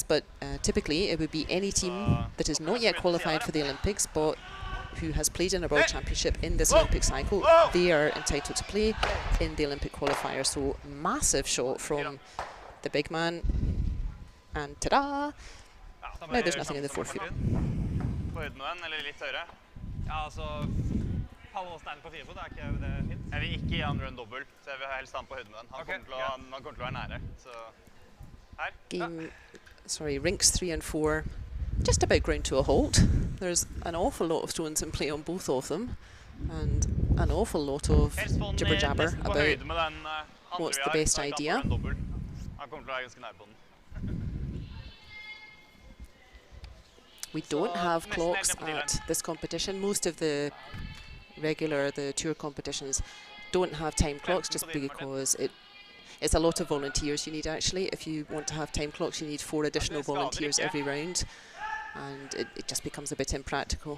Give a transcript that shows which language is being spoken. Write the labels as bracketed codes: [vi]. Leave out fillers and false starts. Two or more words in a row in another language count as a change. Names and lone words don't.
[en] But typically it would be any team that is not yet qualified for the Olympics but who has played in a World Championship in this Olympic cycle, they are entitled to play in the Olympic qualifier. So massive shot from the big man. And ta-da! No, there's nothing in the forefoot. [no] På høyden med den, eller litt høyere? Ja, altså, Pallestein på 4 fot, ikke det fint? Jeg vil ikke gi han en dobbel, så jeg vil helst ha han på høyden med den. Han kommer til å være nære, så her. [en] Game, sorry, rinks 3 and 4, just about ground to a halt. There's an awful lot of stones in play on both of them, and an awful lot of jibber-jabber about what's the best idea. [no] Han kommer til å være ganske nær på den. [en] We don't have clocks at this competition. Most of the tour competitions don't have time clocks, just because it's a lot of volunteers you need actually. If you want to have time clocks, you need 4 additional volunteers every round, and it just becomes a bit impractical.